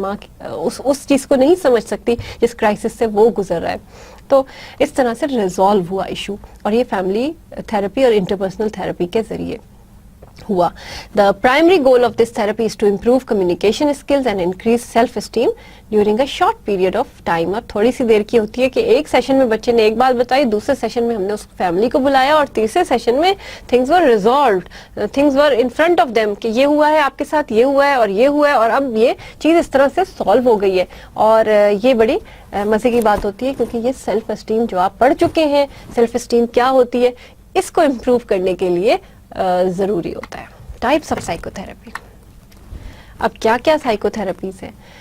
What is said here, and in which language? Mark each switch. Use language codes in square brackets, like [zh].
[hi] माँ उस चीज़ को नहीं समझ सकती जिस क्राइसिस से वो गुजर रहा है। तो इस तरह से रिजॉल्व हुआ इशू, और ये फैमिली थेरेपी और इंटरपर्सनल थेरेपी के जरिए हुआ। [en] The primary goal of this therapy is to improve communication skills and increase self-esteem during a short period of time। [hi] और थोड़ी सी देर की होती है कि एक सेशन में बच्चे ने एक बात बताई, दूसरे सेशन में हमने उस फैमिली को बुलाया, और तीसरे सेशन में things were resolved, things were in front of them कि ये हुआ है आपके साथ, ये हुआ है और ये हुआ है, और अब ये चीज़ इस तरह से सॉल्व हो गई है। और ये बड़ी मज़े की बात होती है, क्योंकि ये सेल्फ एस्टीम जो आप पढ़ चुके हैं, सेल्फ एस्टीम क्या होती है, इसको इम्प्रूव करने के लिए ज़रूरी होता है। Types of psychotherapy. अब क्या क्या साइकोथेरेपीज है,